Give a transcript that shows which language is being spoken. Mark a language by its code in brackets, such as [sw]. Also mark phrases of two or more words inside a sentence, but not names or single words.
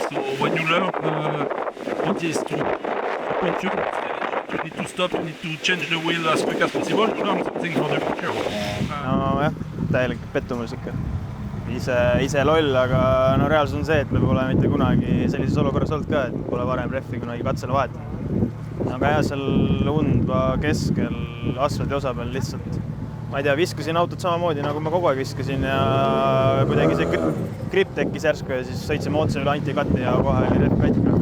[en] So when you learn, it is to puncher, you need to stop, you need to change the wheel as quick as possible to learn something for the future. [et] No jah, täielik pettumus ikka. Ise loll, aga no reaalsus on see, et me pole mitte kunagi sellises olukorras olnud ka, et pole varem rehvi kunagi katsele vahetanud. Aga jah, seal undva keskel asfaldi osa peal lihtsalt, ma ei tea, viskasin autot samamoodi, nagu ma kogu aeg viskasin ja kuidagi see grip tekkis järsku ja siis sõitsime otse üle antikatti ja kohe oli rehv katki.